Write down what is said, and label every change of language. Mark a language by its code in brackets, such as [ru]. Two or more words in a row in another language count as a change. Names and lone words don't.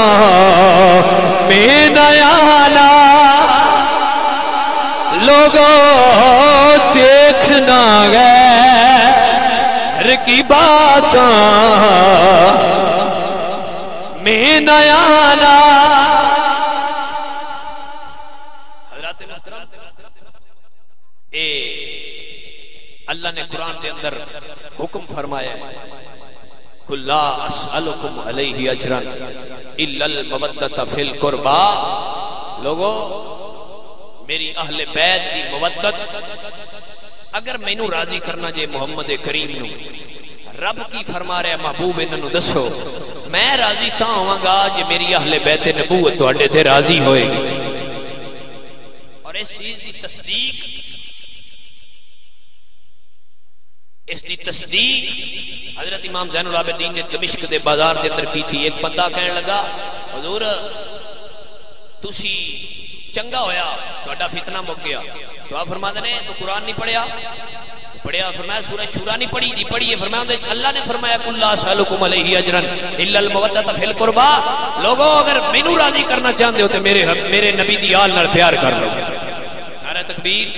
[ur] میں نہ آنا لوگوں دیکھنا غیر کی باتوں میں نہ آنا اللہ نے قرآن کے اندر حکم [pa] فرمایا [ar] قُلْ لَا أَسْأَلُكُمْ عَلَيْهِ أَجْرًا إِلَّا الْمَوَدَّةَ فِي الْقُرْبَى [pa] لوگو میری اہل بیت کی مودت اگر مینوں راضی کرنا جے محمد کریم نو رب کی فرما رہا محبوب انہوں دسو میں راضی تاں ہوں گا جے میری اہل بیت نبوت تواڈے تے راضی ہوئے گی اور اس چیز دی تصدیق حضرت امام زین العابدین نے دمشق دے بازار دے اندر کی تھی ایک بندہ کہنے لگا حضور تسی چنگا ہویا تہاڈا فتنہ مک گیا دعا فرماتے نے تو قرآن نہیں پڑھیا، پڑھیا فرمایا سورہ شورا نہیں پڑھی جی، پڑھی ہے فرمایا اللہ نے فرمایا [ar] کل اسالکم علیہ اجرا الا المودۃ فی القربى، [pa] لوگوں اگر مینوں راضی کرنا چاہتے ہو تو میرے نبی دی آل نال پیار کر لو۔